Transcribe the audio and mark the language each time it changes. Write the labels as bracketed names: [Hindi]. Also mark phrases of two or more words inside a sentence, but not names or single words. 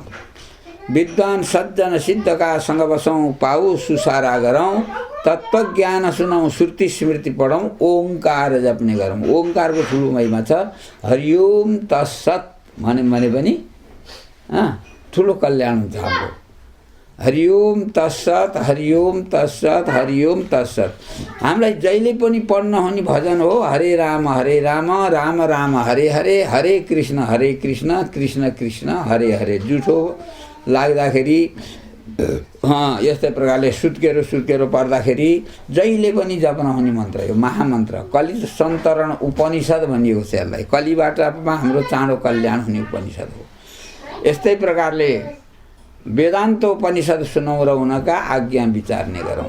[Nepali] विद्वान सज्जन सिद्धका सँग बसौँ, पाऊ सुसारा गरौँ। तत्त्वज्ञान सुनौँ, श्रुति स्मृति पढौँ, ओंकार जप्ने गरौँ। ओंकारको ठुलो महिमा छ। [Sanskrit] हरिओम तत्सत [Nepali] भने पनि ठुलो कल्याण हुन्छ हाम्रो। [Sanskrit] हरिओम तत्सत, हरिओम तत्सत, हरिओम तत्सत। [Nepali] हामीलाई जहिले पनि पढ्न हुने भजन हो [Sanskrit] हरे राम राम राम हरे हरे, हरे कृष्ण कृष्ण कृष्ण हरे हरे। [Nepali] जुठो लाग्दाखेरि यस्तै प्रकारले सुत्केरो पर्दाखेरि जहिले पनि जपन हुने मन्त्र यो महामन्त्र। कलि सन्तरण उपनिषद भनिएको छ यसलाई। कलिबाट हाम्रो चाँडो कल्याण हुने उपनिषद हो। यस्तै प्रकारले वेदान्त उपनिषद सुनौँ र उनका आज्ञा विचार्ने गरौँ।